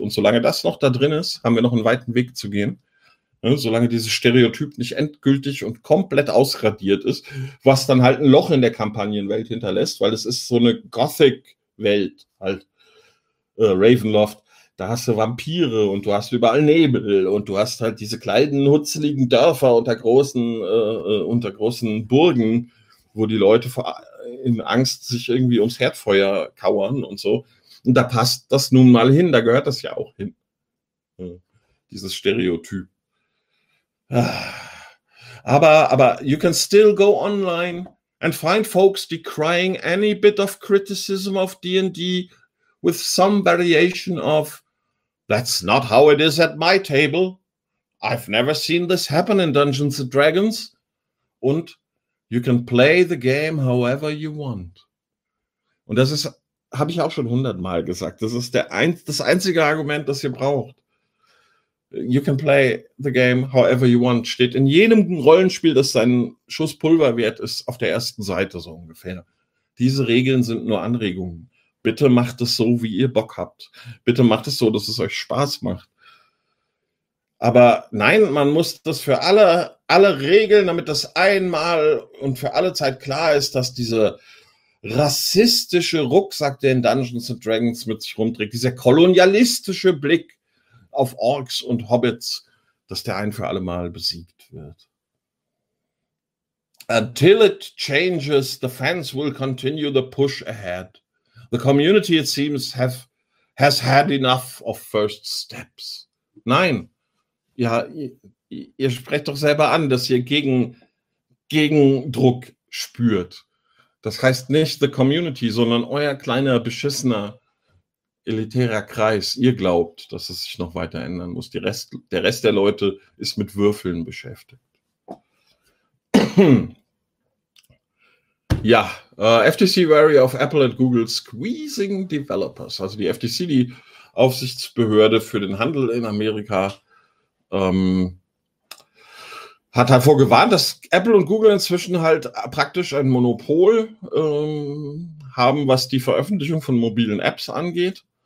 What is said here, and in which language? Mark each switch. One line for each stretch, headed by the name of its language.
German: Und solange das noch da drin ist, haben wir noch einen weiten Weg zu gehen. Solange dieses Stereotyp nicht endgültig und komplett ausradiert ist, was dann halt ein Loch in der Kampagnenwelt hinterlässt, weil es ist so eine Gothic-Welt, halt Ravenloft, da hast du Vampire und du hast überall Nebel und du hast halt diese kleinen, hutzeligen Dörfer unter großen Burgen, wo die Leute in Angst sich irgendwie ums Herdfeuer kauern und so. Und da passt das nun mal hin, da gehört das ja auch hin, dieses Stereotyp. Aber
English: you can still go online and find folks decrying any bit of criticism of D&D with some variation of "That's not how it is at my table. I've never seen this happen in Dungeons & Dragons."
German: Und
English: you can play the game however you want.
German: Und das ist, habe ich auch schon 100-mal gesagt, das ist das einzige Argument, das ihr braucht.
English: You can play the game however you want,
German: steht in jedem Rollenspiel, das seinen Schuss Pulver wert ist, auf der ersten Seite so ungefähr. Diese Regeln sind nur Anregungen. Bitte macht es so, wie ihr Bock habt. Bitte macht es so, dass es euch Spaß macht. Aber nein, man muss das für alle regeln, damit das einmal und für alle Zeit klar ist, dass diese rassistische Rucksack, der in Dungeons & Dragons mit sich rumträgt, dieser kolonialistische Blick auf Orks und Hobbits, dass der ein für alle Mal besiegt wird.
English: Until it changes, the fans will continue the push ahead. The community, it seems, has had enough of first steps.
German: Nein, ja, ihr sprecht doch selber an, dass ihr Gegendruck spürt. Das heißt nicht
English: the community,
German: sondern euer kleiner beschissener elitärer Kreis, ihr glaubt, dass es sich noch weiter ändern muss. Der Rest der Leute ist mit Würfeln beschäftigt.
English: FTC wary of Apple and Google squeezing developers.
German: Also die FTC, die Aufsichtsbehörde für den Handel in Amerika, hat davor gewarnt, dass Apple und Google inzwischen halt praktisch ein Monopol haben, was die Veröffentlichung von mobilen Apps angeht.